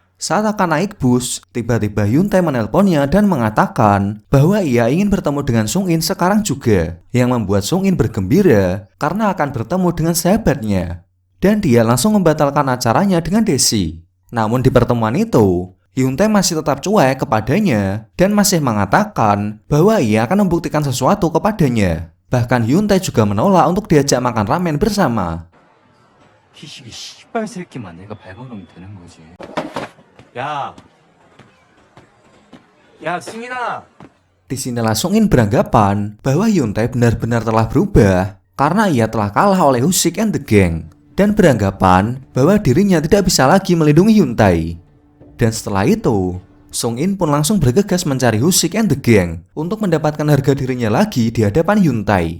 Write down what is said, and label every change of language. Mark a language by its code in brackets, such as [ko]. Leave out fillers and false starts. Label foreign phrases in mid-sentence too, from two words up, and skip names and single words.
[id] Saat akan naik bus, tiba-tiba Hyuntae menelponnya dan mengatakan bahwa ia ingin bertemu dengan Sung-in sekarang juga, yang membuat Sung-in bergembira karena akan bertemu dengan sahabatnya. Dan dia langsung membatalkan acaranya dengan Daesung. Namun di pertemuan itu, Hyuntae masih tetap cuek kepadanya dan masih mengatakan bahwa ia akan membuktikan sesuatu kepadanya. Bahkan Hyuntae juga menolak untuk diajak makan ramen bersama. [ko] 희식이 씨발 새끼만 내가 밟아놓으면 되는 거지. 야, 승인아. [id] Disinilah Sung-in beranggapan bahwa Hyuntae benar-benar telah berubah karena ia telah kalah oleh Husik and the Gang dan beranggapan bahwa dirinya tidak bisa lagi melindungi Hyuntae. Dan setelah itu, Sung-in pun langsung bergegas mencari Husik and the Gang untuk mendapatkan harga dirinya lagi di hadapan Hyuntae.